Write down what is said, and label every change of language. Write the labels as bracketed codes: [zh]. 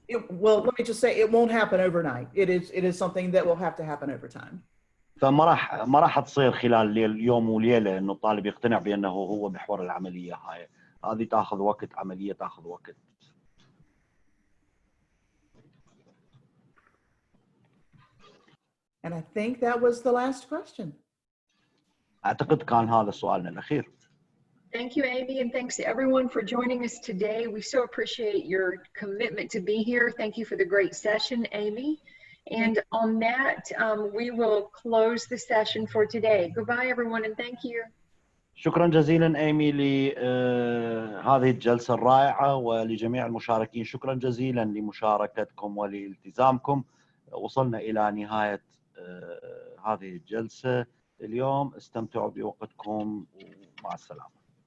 [en] Well, let me just say, it won't happen overnight. It is something that will have to happen over time. [ar] فما راح تصير خلال يوم وليلة إنه الطالب يقتنع بأنه هو محور العملية هاي، هذه تأخذ وقت، عملية تأخذ وقت. [en] And I think that was the last question. [ar] أعتقد كان هذا سؤالنا الأخير. [en] Thank you, Amy, and thanks to everyone for joining us today. We so appreciate your commitment to be here. Thank you for the great session, Amy. And on that, we will close the session for today. Goodbye, everyone, and thank you. [ar] شكرا جزيلا إيمي لهذه الجلسة الرائعة، ولجميع المشاركين شكرا جزيلا لمشاركتكم ولالتزامكم. وصلنا إلى نهاية هذه الجلسة اليوم. استمتعوا بوقتكم ومع السلامة.